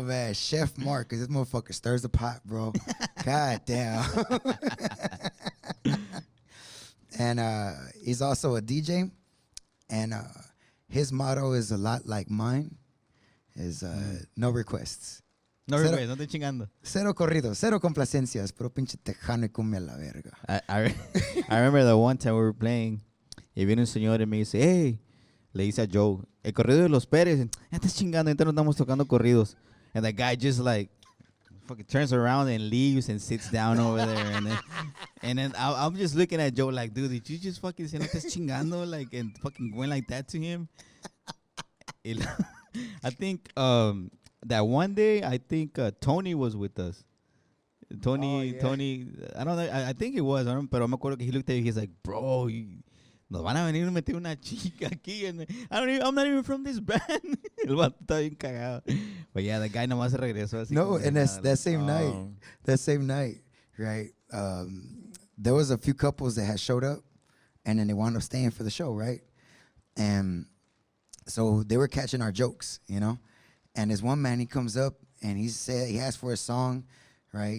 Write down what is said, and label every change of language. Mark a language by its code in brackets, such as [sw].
[en] Oh, man. Chef Mark, because this motherfucker stirs the pot, bro. God damn. And he's also a DJ. And his motto is a lot like mine, is no requests. No requests, [es] no te chingando. Cero corridos, cero complacencias, pero pinche tejano y cumbia la verga. [en] I remember the one time we were playing, [es] y viene un señor y me dice, hey, le dice a Joe, el corrido de los Pérez, ya estás chingando, ahorita no estamos tocando corridos. [en] And the guy just like, fucking turns around and leaves and sits down over there. And then I'm just looking at Joe like, dude, did you just fucking say [es] no estás chingando? [en] Like, and fucking went like that to him. I think, that one day, I think Tony was with us. Tony, I don't know, I think it was, [es] pero me acuerdo que [en] he looked at me, he's like, bro, [es] nos van a venir a meter una chica aquí. [en] And I'm not even from this band. [es] El vato está bien cagado. [en] But yeah, the guy [es] nomás se regresó así. [en] No, and that same night, right, there was a few couples that had showed up, and then they wound up staying for the show, right? And so they were catching our jokes, And this one man, he comes up and he asked for a song, right?